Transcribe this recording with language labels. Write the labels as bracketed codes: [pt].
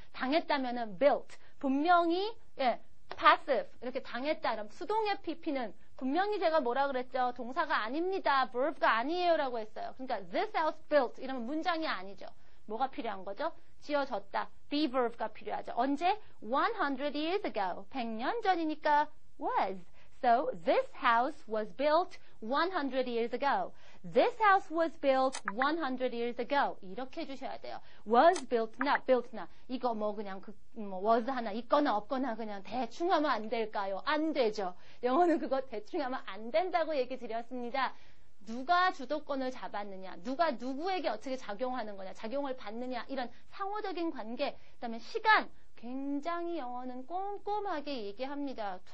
[ko] 당했다면은 built. 분명히 passive 이렇게 당했다. 그럼 수동의 pp는 분명히 제가 뭐라 그랬죠? 동사가 아닙니다. verb가 아니에요라고 했어요. 그러니까 [en] this house built [ko] 이러면 문장이 아니죠. 뭐가 필요한 거죠? 지어졌다. be verb가 필요하죠. 언제? [en] 100 years ago. [ko] 100년 전이니까 was. [en] So this house was built 100 years ago. This house was built 100 years ago. [ko] 이렇게 해주셔야 돼요. [en] Was built, not built, not. [ko] 이거 그냥 was 하나 있거나 없거나 그냥 대충 하면 안 될까요? 안 되죠. 영어는 그거 대충 하면 안 된다고 얘기 드렸습니다. 누가 주도권을 잡았느냐, 누가 누구에게 어떻게 작용하는 거냐, 작용을 받느냐, 이런 상호적인 관계, 그다음에 시간, 굉장히 영어는 꼼꼼하게 얘기합니다.